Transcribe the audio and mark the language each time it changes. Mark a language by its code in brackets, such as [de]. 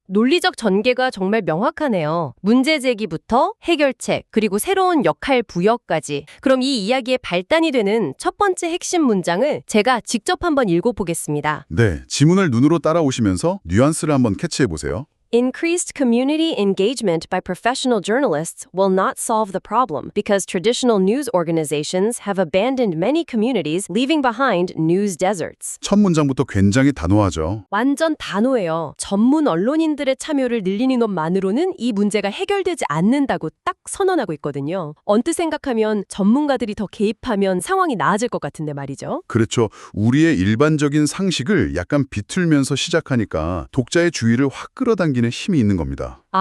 [ko] 논리적 전개가 정말 명확하네요. 문제 제기부터 해결책, 그리고 새로운 역할 부여까지. 그럼 이 이야기의 발단이 되는 첫 번째 핵심 문장을 제가 직접 한번 읽어보겠습니다. 네, 지문을 눈으로 따라오시면서 뉘앙스를 한번 캐치해보세요. [en] Increased community engagement by professional journalists will not solve the problem because traditional news organizations have abandoned many communities, leaving behind news deserts. [ko] 첫 문장부터 굉장히 단호하죠. 완전 단호해요. 전문 언론인들의 참여를 늘리는 것만으로는 이 문제가 해결되지 않는다고 딱 선언하고 있거든요. 언뜻 생각하면 전문가들이 더 개입하면 상황이 나아질 것 같은데 말이죠. 그렇죠. 우리의 일반적인 상식을 약간 비틀면서 시작하니까 독자의 주의를 확 끌어당기는 힘이 있는 겁니다.